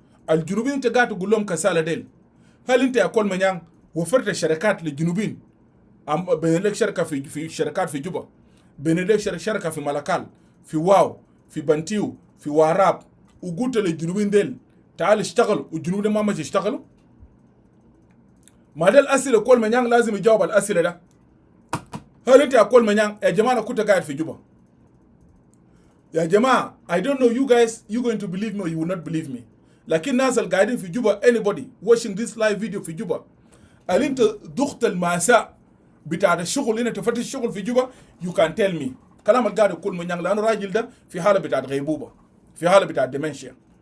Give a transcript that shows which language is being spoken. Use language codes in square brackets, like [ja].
[ar] الجنوبيين انت قاعد تقول لهم كسالة ديل، هل انت يا كل من yang وفرت الشركات للجنوبين؟ بين لك شركة في شركات في جوبا، بين لك شركة في ملكال، في واو، في بنتيو، في واراب، وقلت للجنوبين ديل تعال اشتغلوا، والجنوب ما ماشي يشتغلوا. ما ده الأسئلة كل من yang لازم يجاوب الأسئلة ده. هل انت يا كل من yang يا جماعة كنت قاعد في جوبا يا جماعة؟ [en] I don't know you guys, you going to believe me or you will not believe me. [ar] لكن الناس اللي قاعدين في جوبا [en] anybody watching this live video [ar] في جوبا هل انت ضغط المأساة بتاع الشغل هنا تفتش الشغل في جوبا؟ [en] you can tell me. [ar] كلام القاعد كل من yang لأنه راجل ده في حالة بتاعت غيبوبة، في حالة بتاعت ديمنشيا.